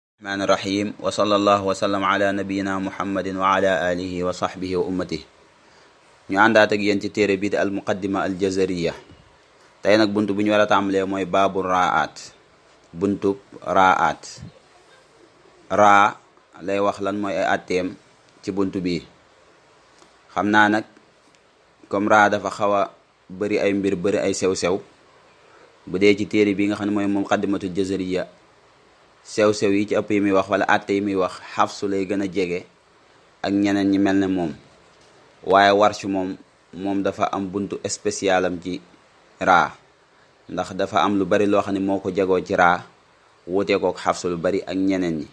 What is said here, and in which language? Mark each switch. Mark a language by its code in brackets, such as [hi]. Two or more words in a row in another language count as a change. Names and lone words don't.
[ar] الرحمن الرحيم وصلى الله وسلم على نبينا محمد وعلى آله وصحبه وأمته. [wo] ñu àndaat ak yéen ci téere bii di al muqaddima al jazariya. tey nag buntu bu ñu war a tàmbalee mooy baabu raat. buntu raat raa lay wax lan mooy ay atteem ci buntu bii. xam naa nag comme raa dafa xaw a bëri ay mbir bëri ay sew-sew bu dee ci téere bii nga xam ne mooy muqaddimatul jazariya sew-sew yi ci ëpp yi muy wax wala àtte yi muy wax Xafsu lay gën a jege ak ñeneen ñi mel ne moom, waaye Warsh moom dafa am buntu spécialam ci raa, ndax dafa am lu bari loo xam ne moo ko jagoo ci raa wutee kook Xafsu lu bari ak ñeneen ñi.